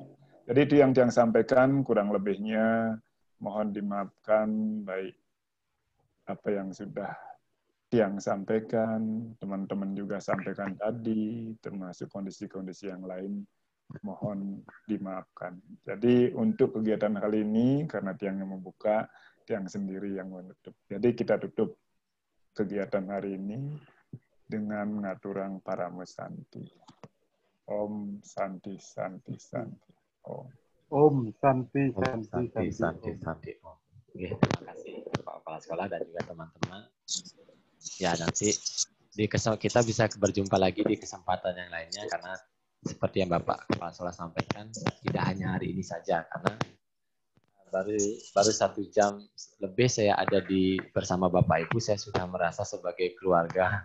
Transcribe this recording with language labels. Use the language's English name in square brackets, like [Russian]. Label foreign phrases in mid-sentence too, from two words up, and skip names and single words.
[Indonesian] Jadi itu yang Tiang sampaikan, kurang lebihnya mohon dimaafkan, baik apa yang sudah Tiang sampaikan, teman-teman juga sampaikan tadi, termasuk kondisi-kondisi yang lain, mohon dimaafkan. Jadi untuk kegiatan kali ini, karena Tiang yang membuka, Tiang sendiri yang menutup. Jadi kita tutup kegiatan hari ini dengan mengaturang Paramesanti. [Sanskrit] Om Santi Santi Santi. Om. Om Santi Om Santi Santi Santi. Santi Om. Santi Om. [Indonesian] Oke, terima kasih Pak Kepala Sekolah dan juga teman-teman. Ya, nanti kita bisa berjumpa lagi di kesempatan yang lainnya, karena seperti yang Bapak Kepala Sekolah sampaikan, tidak hanya hari ini saja, karena baru 1 jam lebih saya ada bersama Bapak Ibu, saya sudah merasa sebagai keluarga.